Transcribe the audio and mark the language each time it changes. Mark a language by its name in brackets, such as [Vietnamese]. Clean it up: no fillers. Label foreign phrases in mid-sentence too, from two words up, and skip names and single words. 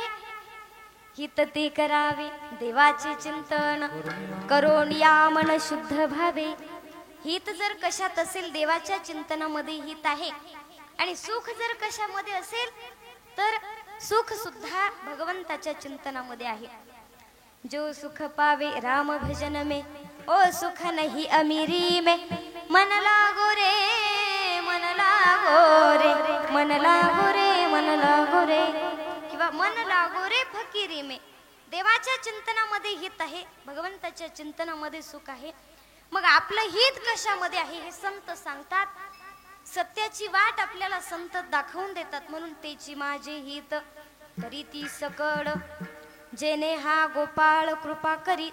[Marathi] हित ते करावे देवाचे चिंतन, करून या मन शुद्ध भावे. हित जर कशात असेल, देवाच्या चिंतनामध्ये हित आहे. आणि सुख जर कशामध्ये असेल, तर सुख सुद्धा भगवंताच्या चिंतनामध्ये आहे. [Hindi] जो सुख पावे राम भजन में, ओ सुख नहीं अमीरी में. मन लागो रे, मन लागो रे, मन लागो रे, मन लागो रे, किंवा मन लागो रे फकीरी में. [Marathi] देवाच्या चिंतनामध्ये हित आहे, भगवंताच्या चिंतनामध्ये सुख आहे. मग आपलं हित कशामध्ये आहे हे संत सांगतात. सत्याची वाट आपल्याला संत दाखवून देतात. म्हणून तेची माझे हित करीती सकळ, जेने हा गोपाळ कृपा करी.